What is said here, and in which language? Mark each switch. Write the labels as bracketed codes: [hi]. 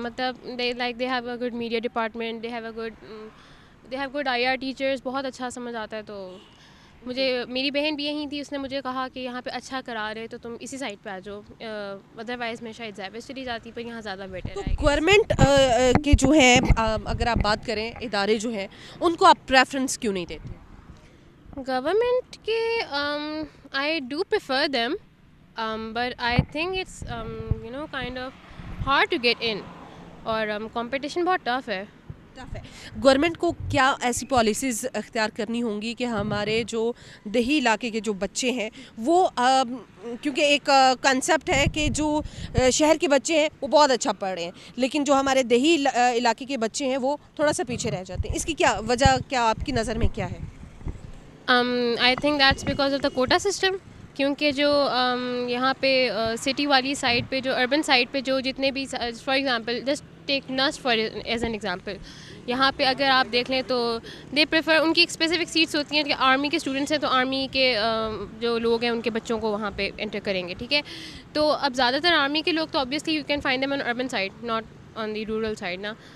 [ur] مطلب [en] they have a good media department, they have good IR teachers, [ur] بہت اچھا سمجھ آتا ہے. تو میری بہن بھی یہیں تھی، اس نے مجھے کہا کہ یہاں پہ اچھا کرا رہے تو تم اسی سائڈ پہ آ جاؤ، ادروائز میں شاید زیبس چلی جاتی، پر یہاں زیادہ بیٹر ہے. گورنمنٹ کے جو ہیں اگر آپ بات کریں ادارے جو ہیں ان کو آپ پریفرنس کیوں نہیں دیتے؟ گورنمنٹ کے [en] I do prefer them, but I think it's kind of hard to get in, [ur] اور competition بہت ٹف ہے. گورنمنٹ کو کیا ایسی پالیسیز اختیار کرنی ہوں گی کہ ہمارے جو دیہی علاقے کے جو بچے ہیں وہ کیونکہ ایک کنسیپٹ ہے کہ جو شہر کے بچے ہیں وہ بہت اچھا پڑھ رہے ہیں لیکن جو ہمارے دیہی علاقے کے بچے ہیں وہ تھوڑا سا پیچھے رہ جاتے ہیں، اس کی کیا وجہ، کیا آپ کی نظر میں کیا ہے؟ [en] I think that's because of the quota system. [ur] کیونکہ جو یہاں پہ سٹی والی سائڈ پہ، جو اربن سائڈ پہ جو جتنے بھی، [en] for example just take NUST for as an example, [ur] یہاں پہ اگر آپ دیکھ لیں تو [en] they prefer, [ur] ان کی ایک اسپیسیفک سیٹس ہوتی ہیں کہ آرمی کے اسٹوڈنٹس ہیں تو آرمی کے جو لوگ ہیں ان کے بچوں کو وہاں پہ انٹر کریں گے. ٹھیک ہے، تو اب زیادہ تر آرمی کے لوگ تو [en] obviously you can find them on urban side, not on the rural side [ur] نا.